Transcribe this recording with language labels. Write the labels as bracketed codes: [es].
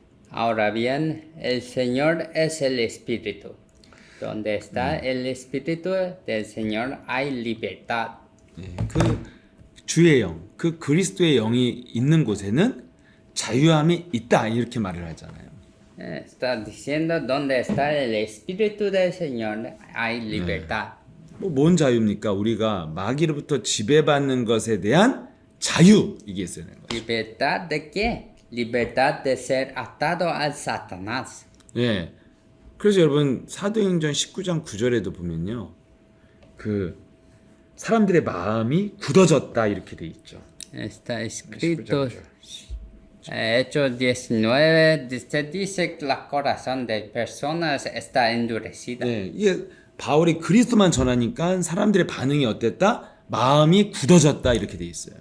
[es] Ahora bien, el Señor es el Espíritu. Donde está el Espíritu del Señor hay libertad. [ko] 예, 그 주의 영, 그 그리스도의 영이 있는 곳에는 자유함이 있다 이렇게 말을 하잖아요. [es] Está diciendo, donde está el Espíritu del Señor hay libertad. [ko] 뭔 자유입니까? 우리가 마귀로부터 지배받는 것에 대한 자유 이게 있어야 되는 거죠. [es] ¿Libertad de qué? Libertad de ser atado al Satanás. [ko] 예. 그래서 여러분 사도행전 19장 9절에도 보면요. 그 사람들의 마음이 굳어졌다 이렇게 돼 있죠. [es] Está escrito, Hechos 19, se dice que el corazón de personas está endurecida. [ko] 네, 이게 바울이 그리스도만 전하니까 사람들의 반응이 어땠다? 마음이 굳어졌다 이렇게 돼 있어요.